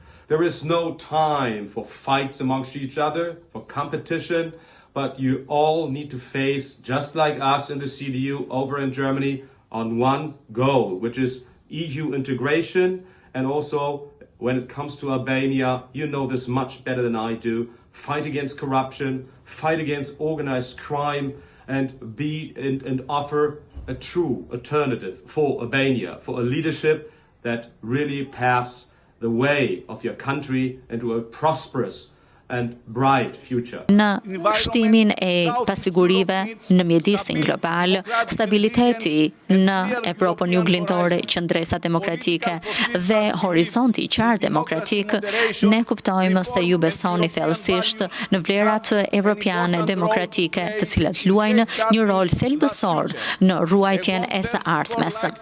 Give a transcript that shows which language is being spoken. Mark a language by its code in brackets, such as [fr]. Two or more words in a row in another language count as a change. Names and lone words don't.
[en] There is no time for fights amongst each other, for competition, but you all need to face, just like us in the CDU over in Germany, on one goal, which is EU integration, and also when it comes to Albania, you know this much better than I do, fight against corruption, fight against organized crime, and offer a true alternative for Albania, for a leadership that really paves the way of your country into a prosperous and bright future. [sq] Në shtimin e pasigurive në mjedisin global, stabiliteti në Evropën juglindore, qendresa demokratike dhe horizonti i qartë demokratik, ne kuptojmë se ju besoni thellësisht në vlerat evropiane demokratike, të cilat luajnë një rol thelbësor në ruajtjen e së ardhmes.